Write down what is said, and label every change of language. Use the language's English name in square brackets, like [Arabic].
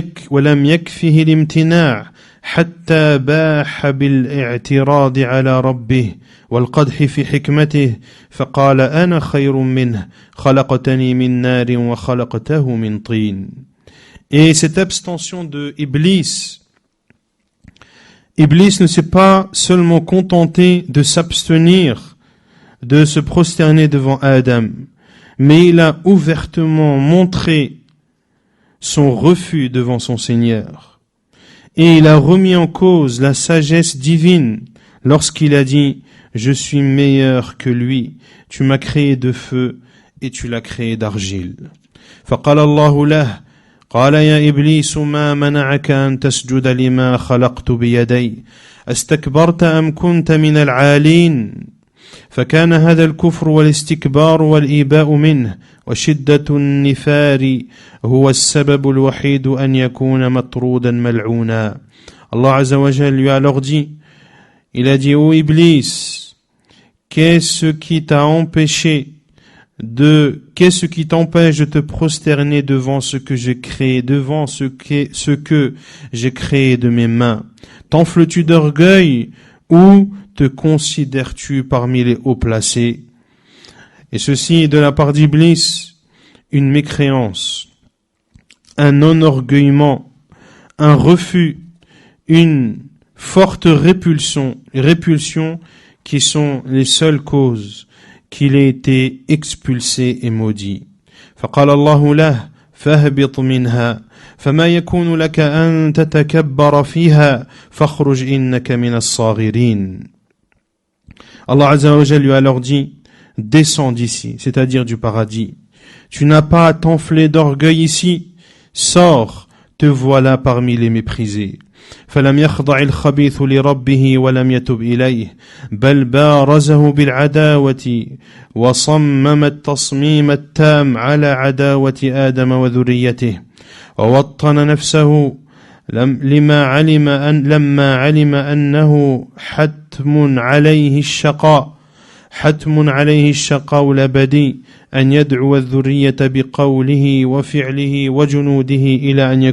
[Arabic] ولم يكفه الامتناع حتى باح بالاعتراض على ربه والقدح في حكمته فقال أنا خير منه خلقتني من نار وخلقته من طين. [French] Et cette abstention de Iblis ne s'est pas seulement contenté de s'abstenir, de se prosterner devant Adam, mais il a ouvertement montré son refus devant son Seigneur. Et il a remis en cause la sagesse divine lorsqu'il a dit « Je suis meilleur que lui, tu m'as créé de feu et tu l'as créé d'argile. » [Arabic] فقال الله له قال يا إبليس ما منعك أن تسجد لما خلقت بيدي استكبرت أم كنت من العالين فكان هذا الكفر والاستكبار والإيباء منه وشدة النفار هو السبب الوحيد أن يكون مطرودا ملعونا. [French] Allah Azza wa Jal lui a alors dit, il a dit, ô Iblis, qu'est-ce qui t'empêche de te prosterner devant ce que j'ai créé, devant ce que j'ai créé de mes mains? T'enfles-tu d'orgueil ou te considères-tu parmi les hauts placés? Et ceci de la part d'Iblis, une mécréance, un enorgueillement, un refus, une forte répulsion qui sont les seules causes qu'il ait été expulsé et maudit. [Arabic] فقال الله له فاهبط منها فما يكون لك أن تتكبر فيها فاخرج إنك من الصاغرين. [French] Allah Azza wa Jalla lui a alors dit, descends d'ici, c'est-à-dire du paradis. Tu n'as pas à t'enfler d'orgueil ici, sors, te voilà parmi les méprisés. [Arabic] فلم يخضع الخبيث لربه ولم يتب إليه بل بارزه بالعداوة وصمم التصميم التام على عداوة آدم وذريته ووطن نفسه لما علم أنه حتم عليه الشقاء الأبدي أن يدعو الذرية بقوله وفعله وجنوده إلى